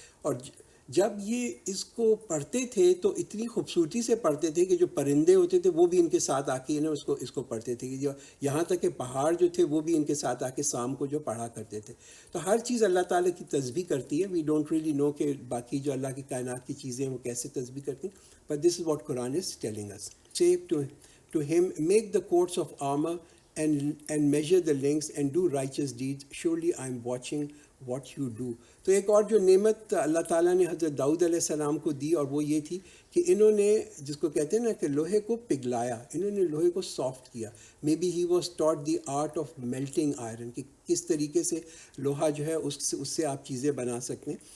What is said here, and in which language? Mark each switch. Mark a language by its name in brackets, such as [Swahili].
[Urdu] اور جب یہ اس کو پڑھتے تھے تو اتنی خوبصورتی سے پڑھتے تھے کہ جو پرندے ہوتے تھے وہ بھی ان کے ساتھ آ کے اس کو پڑھتے تھے، کہ یہاں تک کہ پہاڑ جو تھے وہ بھی ان کے ساتھ آ کے سام کو جو پڑھا کرتے تھے. تو ہر چیز اللہ تعالیٰ کی تسبیح کرتی ہے. [English] we don't really know [Urdu] کہ باقی جو اللہ کی کائنات کی چیزیں ہیں وہ کیسے تسبیح کرتی ہیں، [English] But this is what Quran is telling us. Say to him, make the courts of armor and measure the lengths and do righteous deeds. Surely I am watching what you do. [Urdu] تو ایک اور جو نعمت اللہ تعالیٰ نے حضرت داؤد علیہ السلام کو دی اور وہ یہ تھی کہ انہوں نے جس کو کہتے ہیں نا کہ لوہے کو پگھلایا، انہوں نے لوہے کو سافٹ کیا. [English] may be he was ٹاٹ the art of melting iron, [Urdu] کہ کس طریقے سے لوہا جو ہے اس سے آپ چیزیں بنا سکتے ہیں.